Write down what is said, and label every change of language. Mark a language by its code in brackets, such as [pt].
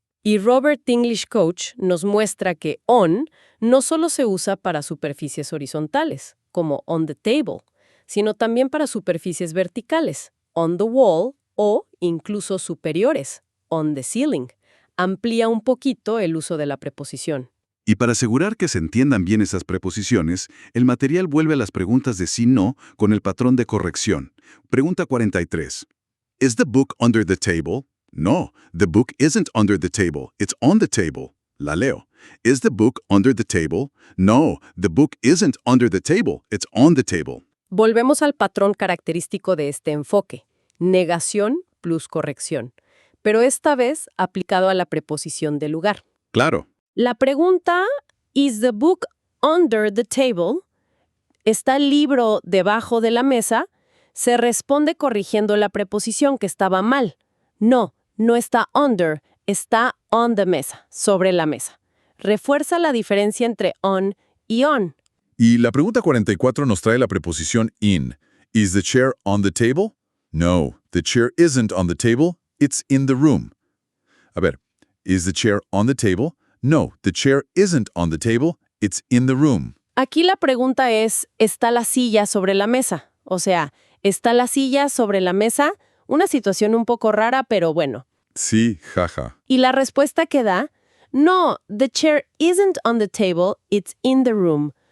[es] Y Robert English Coach nos muestra que on no solo se usa para superficies horizontales, como [en] on the table, [es] sino también para superficies verticales, [en] on the wall [es] o incluso superiores, [en] on the ceiling. [es] Amplía un poquito el uso de la preposición. Y para asegurar que se entiendan bien esas preposiciones, el material vuelve a las preguntas de sí-no con el patrón de corrección. Pregunta 43. [en] ¿Is the book under the table? No, the book isn't under the table. It's on the table. [es] La leo. [en] ¿Is the book under the table? No, the book isn't under the table. It's on the table. [es] Volvemos al patrón característico de este enfoque, negación plus corrección, pero esta vez aplicado a la preposición de lugar. Claro. La pregunta, [en] ¿is the book under the table? [es] ¿Está el libro debajo de la mesa? Se responde corrigiendo la preposición que estaba mal. No, no está under, está on the mesa, sobre la mesa. Refuerza la diferencia entre on y on. Y la pregunta 44 nos trae la preposición in. [en] ¿Is the chair on the table? No, the chair isn't on the table. It's in the room. [es] A ver, [en] ¿is the chair on the table? No, the chair isn't on the table. It's in the room. [es] Aquí la pregunta es, ¿está la silla sobre la mesa? O sea, ¿está la silla sobre la mesa? Una situación un poco rara, pero bueno. Sí, jaja. Y la respuesta que da, no, [en] the chair isn't on the table, it's in the room.